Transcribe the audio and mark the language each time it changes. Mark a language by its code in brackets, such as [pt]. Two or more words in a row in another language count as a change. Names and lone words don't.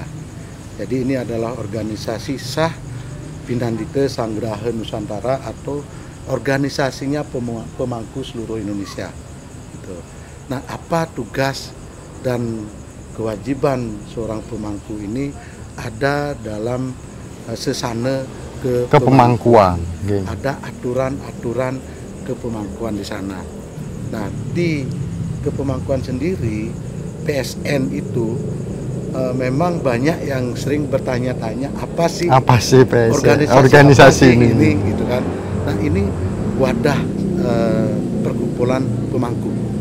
[id] Jadi ini adalah organisasi sah Pinandita Sanggraha Nusantara atau organisasinya pemangku seluruh Indonesia. Gitu. Nah, apa tugas dan kewajiban seorang pemangku ini ada dalam sesana kepemangkuan. Ada aturan-aturan kepemangkuan di sana. Nah, di kepemangkuan sendiri PSN itu memang banyak yang sering bertanya-tanya apa sih PSN? organisasi ini gitu kan. Nah, ini wadah perkumpulan pemangku.